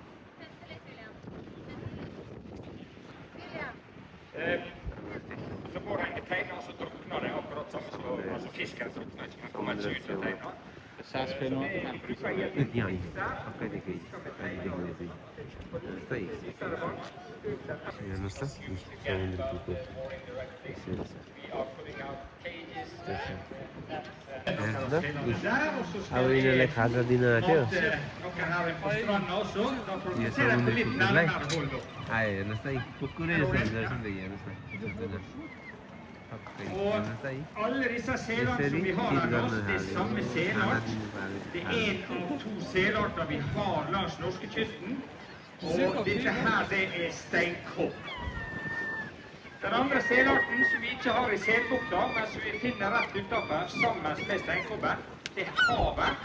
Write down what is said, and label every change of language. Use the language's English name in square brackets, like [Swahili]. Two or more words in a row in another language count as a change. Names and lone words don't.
[Norwegian] så går han i teina og så drukner det akkurat samme som altså fisken drukner ikke, man kommer ikke ut av teina. [Nepali] यहाँ पक्कै देखि जस्तै हेर्नुहोस् त समुद्री कुकुर अब यिनीहरूलाई खाजा दिन आँट्यो यो समुद्री कुकुरलाई आयो हेर्नुहोस् त कुकुरै जस्तो हुँदो रहेछ नि त हेर्नुहोस् न [Norwegian] Alle disse selarter som vi har her langs, det er samme selart. Det er en av to selarter vi har langs norskekysten. Og dette her, det er steinkopp. Den andre selarten som vi ikke har i Selbukta, men som vi finner rett utenfor sammen med steinkobben, det er havert.